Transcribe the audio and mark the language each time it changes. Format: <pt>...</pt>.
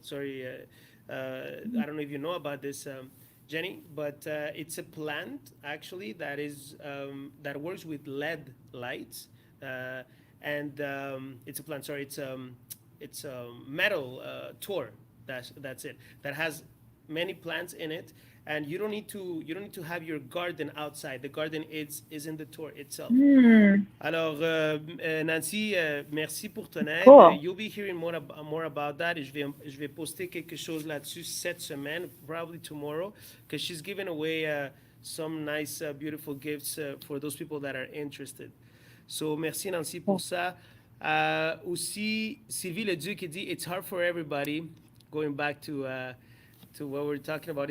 <en>Sorry, I don't know if you know about this, Jenny, but it's a plant actually that is that works with LED lights, and it's a plant. Sorry, it's a metal tour. That's it. That has many plants in it, and you don't need to have your garden outside. The garden is in the tour itself.</en> <fr>Alors, Nancy, merci pour ton aide.</fr> <en>Cool. You'll be hearing more about that.</en> <fr>Je vais poster quelque chose là-dessus cette semaine,</fr> <en>probably tomorrow, because she's giving away some nice, beautiful gifts for those people that are interested.</en> <fr>So, merci Nancy pour ça. Aussi,</fr> <en>Sylvie Leduc</en> <fr>qui dit,</fr> <en>it's hard for everybody, going back to what we're talking about.</en>